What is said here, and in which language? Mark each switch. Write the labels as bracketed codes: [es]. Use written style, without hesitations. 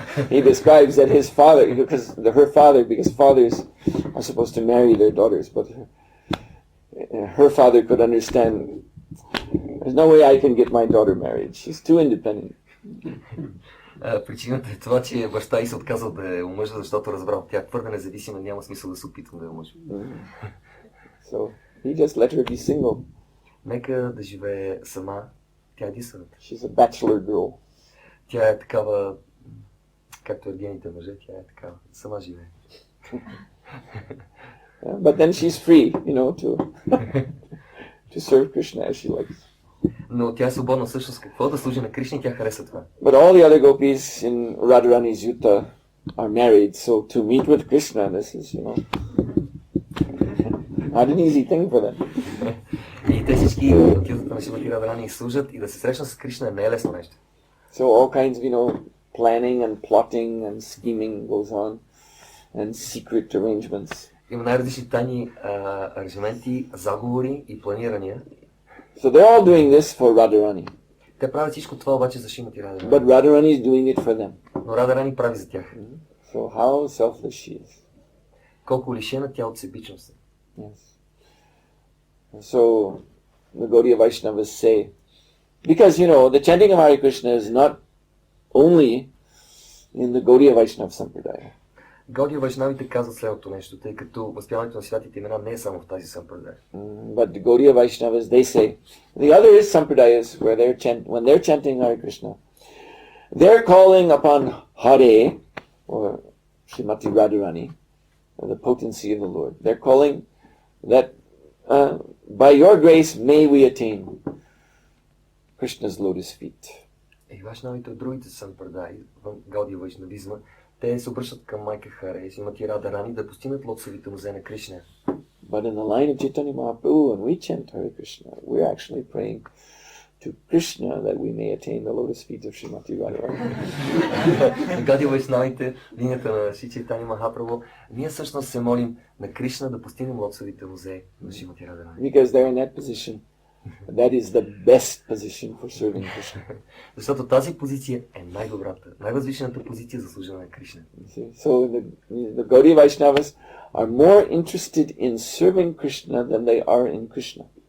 [en] He describes that his father, because fathers are supposed to marry their daughters, but her father could understand, there's no way I can get my daughter married. She's too independent. [bg] Причината е това, че баща й се отказал да я омъжа, защото разбрал, тя твърде независима, няма смисъл да се опитвам да я омъжа. [en] So he just let her be single. [bg] Нека да живее сама, тя е единствената. [en] She's a bachelor girl. [bg] Тя е такава, както ергените мъже, тя е такава, сама живее. [en] But then she's free, to serve Krishna as she likes. [bg] Но тя е свободна всъщност какво да служи на Кришна и тя хареса това. [en] But all the other gopis in Radharani's Yuta are married, so to meet with Krishna, this is, not an easy thing for them. [bg] И те всички от Ютата на Шримати Радharani служат и да се срещнат с Кришна не е лесно нещо. [en] So all kinds of, planning and plotting and scheming goes on, and secret arrangements. [bg] Има най-различни тайни аранжименти, заговори и планирания. [en] So they're all doing this for Radharani. [bg] Те правят всичко това обаче за Шримати Радharani. [en] But Radharani is doing it for them. [bg] Но Радharani прави за тях. [en] So how selfless she is. [bg] Колко лишена тя от себичност. [en] Yes. So the Gaudiya Vaishnavas say, because the chanting of Hare Krishna is not only in the Gaudiya Vaishnava Sampradaya. [bg] Гаудия Вайшнавите казват следното нещо, тъй като възпяването на святите имена не е само в тази сампрадая. [en] But the Gaudiya Vaishnavas, they say, the other sampradayas where when they're chanting Hare Krishna, they're calling upon Hare, or Srimati Radharani, or the potency of the Lord. They're calling that by your grace may we attain Krishna's lotus feet. [bg] И Вайшнавите от другите сампрадаи, в Гаудия Вайшнавизма, те се обръщат към майка Харе, Шримати Радharani, да постигнат лотосовите нозе на Кришна. [en] But in the line of Chaitanya Mahaprabhu, when we chant Hare Krishna, we're actually praying to Krishna that we may attain the lotus feet of Srimati Radharani. [bg] Гаудия Вайшнавите, линията на Шри Чайтаня Махапрабху, ние всъщност се молим на Кришна да постигнем лотосовите нозе на Шримати Радharani. [en] Because they're in that position. That is the best position for serving Krishna. [bg] Защото тази позиция е най-добрата, най-възвишената позиция за служение на Кришна. [en] So the Gaudiya Vaishnavas are more interested in serving Krishna than they are in Krishna.